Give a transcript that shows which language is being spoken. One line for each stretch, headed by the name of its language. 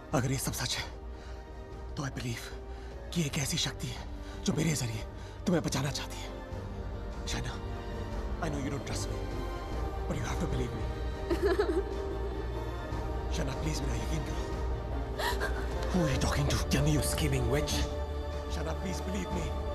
Hindi: अगर ये सब सच है, तो
English: I believe
Hindi: कि एक ऐसी शक्ति है जो मेरे जरिए तुम्हें बचाना चाहती है।
English: Shaina, I know you don't trust me, but you have to believe me.
Hindi: Shaina, please मेरा यकीन करो।
English: Who are you talking to? Tell me, you scheming witch. Shaina, please believe me.